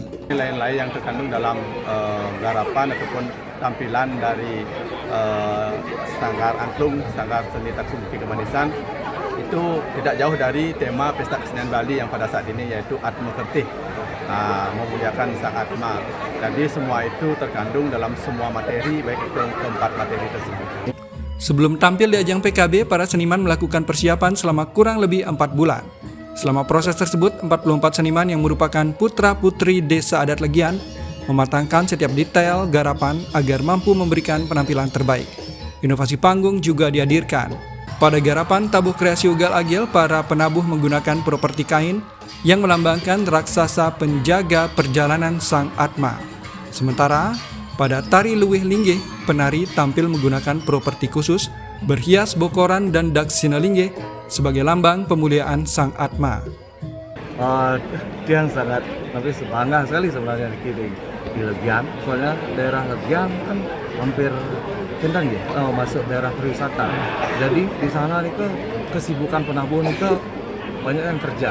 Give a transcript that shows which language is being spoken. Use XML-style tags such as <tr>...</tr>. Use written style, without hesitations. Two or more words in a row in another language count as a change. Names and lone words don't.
<id>Nilai-nilai yang terkandung dalam garapan ataupun tampilan dari Sanggar Angklung, Sanggar Seni Taksumurti Kemanisan itu tidak jauh dari tema Pesta Kesenian Bali yang pada saat ini yaitu Atma Kerti, memuliakan sang Atma. Jadi semua itu terkandung dalam semua materi, baik itu keempat materi tersebut. Sebelum tampil di ajang PKB, para seniman melakukan persiapan selama kurang lebih 4 bulan. Selama proses tersebut, 44 seniman yang merupakan putra-putri desa adat Legian mematangkan setiap detail garapan agar mampu memberikan penampilan terbaik. Inovasi panggung juga dihadirkan. Pada garapan tabuh kreasi Ugal Agil, para penabuh menggunakan properti kain yang melambangkan raksasa penjaga perjalanan sang Atma. Sementara pada tari Luwih Linggih, penari tampil menggunakan properti khusus berhias bokoran dan daksina linggih sebagai lambang pemuliaan sang Atma. Itu yang sangat bangga sekali sebenarnya di Legian. Soalnya daerah Legian kan hampir kendang ya, masuk daerah pariwisata. Jadi di sana nih kesibukan penabuh nih banyak yang kerja.</id>